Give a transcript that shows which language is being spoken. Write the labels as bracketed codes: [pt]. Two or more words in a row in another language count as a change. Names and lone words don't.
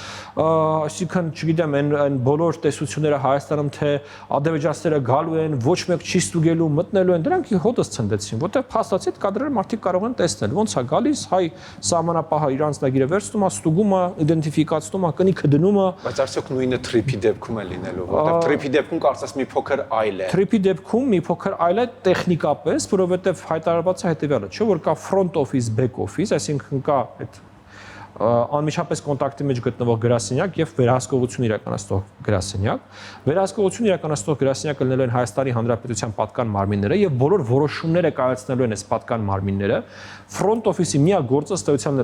[hy] այսինքն չգիտեմ այն բոլոր տեսությունները Հայաստանում թե ադրբեջանցիները գալու են, ոչ մեկ չի ստուգելու, մտնելու են, դրանք հոտս ցնդեցին, որտեղ փաստացի այդ կադրերը մարդիկ կարող են տեսնել, ոնց է գալիս հայ սահմանապահը իր անձնագիրը վերցնում է, ստուգում է, իդենտիֆիկացնում է, կնիքը դնում է։ Բայց արդյոք նույնը թրիփի դեպքում է լինելու, որտեղ թրիփի դեպքում կարծես մի փոքր այլ է։ Թրիփի դեպքում մի փոքր այլ է տեխնիկապես, որովհետև հայտարարված է հետևյալը, չէ՞ որ կա [en] front office, back office, [hy] այսինքն կա այդ անմիջապես կոնտակտի մեջ գտնվող գրասենյակ եւ վերահսկողություն իրականացնող գրասենյակ։ Վերահսկողություն իրականացնող գրասենյակը լինելու են Հայաստանի Հանրապետության պատկան մարմինները եւ բոլոր որոշումները կայացնելու են այս պատկան մարմինները։ [en] Front office- [hy] ի միակ գործը ըստ էության